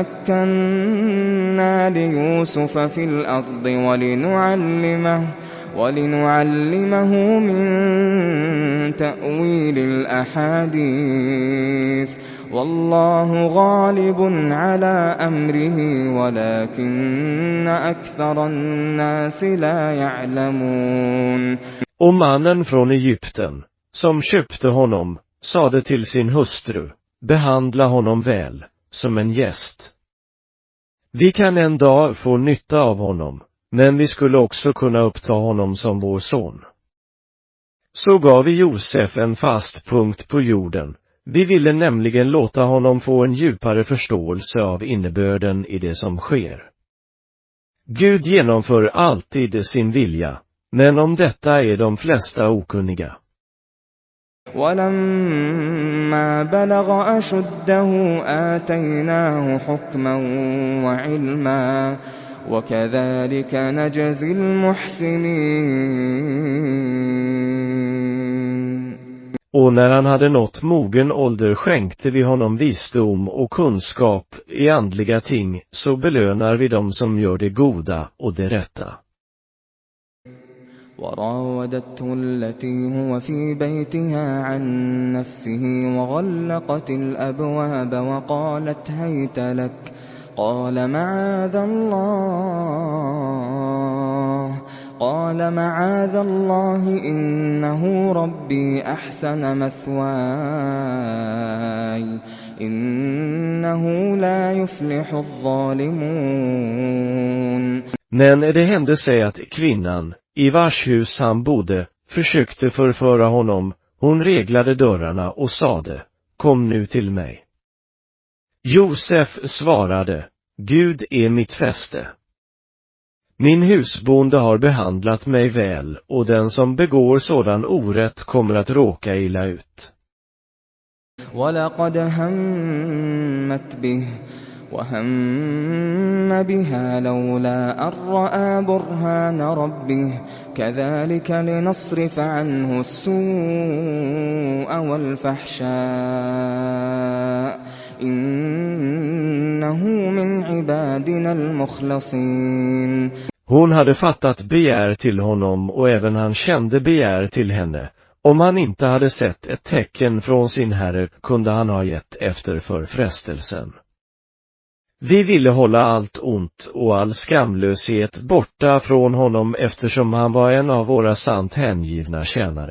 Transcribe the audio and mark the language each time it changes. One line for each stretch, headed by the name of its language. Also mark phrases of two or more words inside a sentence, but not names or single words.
Arabic: مكنا ليوسف في الأرض ولنعلمه من تأويل الأحاديث والله غالب على أمره ولكن أكثر الناس لا يعلمون.
Swedish: Och mannen från Egypten, som köpte honom, sade till sin hustru, behandla honom väl, som en gäst. Vi kan en dag få nytta av honom, men vi skulle också kunna uppta honom som vår son. Så gav vi Josef en fast punkt på jorden. Vi ville nämligen låta honom få en djupare förståelse av innebörden i det som sker. Gud genomför alltid sin vilja, men om detta är de flesta okunniga.
Arabic: ولما بلغ أشده آتيناه حكما وعلما وكذلك نجزي المحسنين.
Swedish: Och när han hade nått mogen ålder skänkte vi honom visdom och kunskap i andliga ting, så belönar vi dem som gör det goda och det rätta.
Arabic: وراودته التي هو في بيتها عن نفسه وغلقت الأبواب وقالت هيت لك قال معاذ الله إنه ربي أحسن مثواي إنه لا يفلح الظالمون.
Swedish: Men det hände sig att kvinnan, i vars hus han bodde, försökte förföra honom. Hon reglade dörrarna och sade, kom nu till mig. Josef svarade, Gud är mitt fäste. Min husbonde har behandlat mig väl, och den som begår sådan orätt kommer att råka illa ut.
Arabic: وَلَقَدْ هَمَّتْ بِهِ وَهَمَّ بِهَا لَوْلَا أَن رَّأَىٰ بُرْهَانَ رَبِّهِ كَذَلِكَ لِنَصْرِفَ عَنْهُ السُّوءَ وَالْفَحْشَاءَ إِنَّهُ مِنْ عِبَادِنَا الْمُخْلَصِينَ.
Swedish: Hon hade fattat begär till honom, och även han kände begär till henne. Om han inte hade sett ett tecken från sin herre kunde han ha gett efter för frestelsen. Vi ville hålla allt ont och all skamlöshet borta från honom, eftersom han var en av våra sant hängivna tjänare.